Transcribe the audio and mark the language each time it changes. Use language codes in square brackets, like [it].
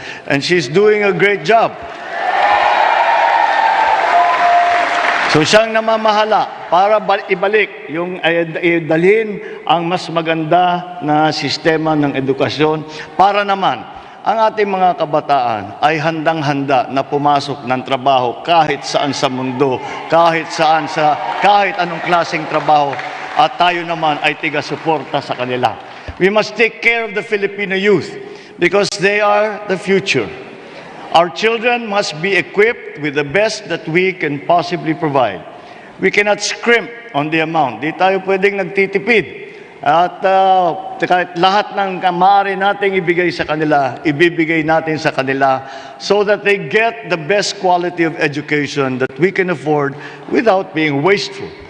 [en] And she's doing a great job. So [tl] siyang namamahala para ibalik yung dalhin ang mas maganda na sistema ng edukasyon para naman ang ating mga kabataan ay handang-handa na pumasok ng trabaho kahit saan sa mundo, kahit anong klaseng trabaho, at tayo naman ay tiga-suporta sa kanila. [en] We must take care of the Filipino youth because they are the future. Our children must be equipped with the best that we can possibly provide. We cannot scrimp on the amount. [tl] Di tayo pwedeng nagtitipid. At kahit lahat ng maaari nating ibigay sa kanila, [en] ibibigay natin sa kanila so that they get the best quality of education that we can afford without being wasteful.